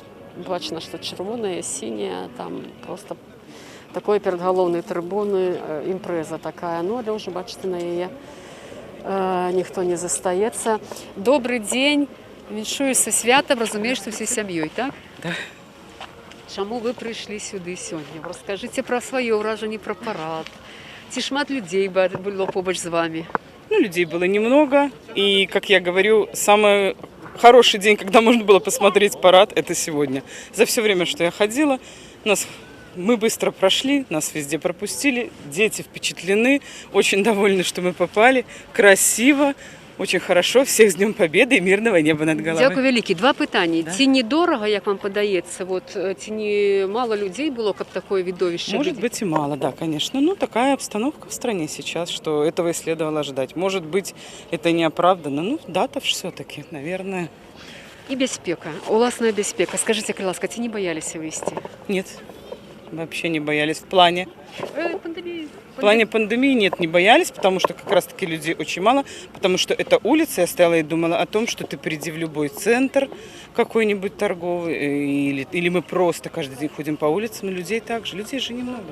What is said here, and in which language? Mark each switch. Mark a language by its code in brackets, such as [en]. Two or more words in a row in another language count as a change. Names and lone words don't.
[be] Бачна, што чырвоная, сіняя, там [ru] просто такое [be] перад галоўнай трыбуны імпрэза такая. Ну, але ўжо, бачыце, на яе ніхто не застаецца. Добрый дзень, віншую са святам, разумею, што ўсёй сям'ёй, так? Так. Чаму вы прыйшлі сюды сёння? Раскажыце пра сваё ўражанне пра парад. Ці шмат людей было побач [ru] с вами? Ну, людей было немного. И, как я говорю, самый хороший день, когда можно было посмотреть парад, это сегодня. За все время, что я ходила, мы быстро прошли, нас везде пропустили. Дети впечатлены, очень довольны, что мы попали. Красиво, очень хорошо. Всех с Днем Победы и мирного неба над головой. [be] Дякую вялікі. Два пытанні. Да? Ці недорого, як вам падаецца, ці не мало людей было, каб такое видовище? [ru] Может быть и мало, да, конечно. Ну, такая обстановка в стране сейчас, что этого и следовало ожидать. Может быть, это не оправдано. Ну, дата все-таки, наверное. [be] И бяспека, уласная бяспека. Скажите, ласка, ці не [ru] боялись выйти? Нет, вообще не боялись. В плане? Пандемии. В плане пандемии нет, не боялись, потому что как раз-таки людей очень мало, потому что это улица, я стояла и думала о том, что ты приди в любой центр какой-нибудь торговый, или мы просто каждый день ходим по улицам, и людей также, людей же немного.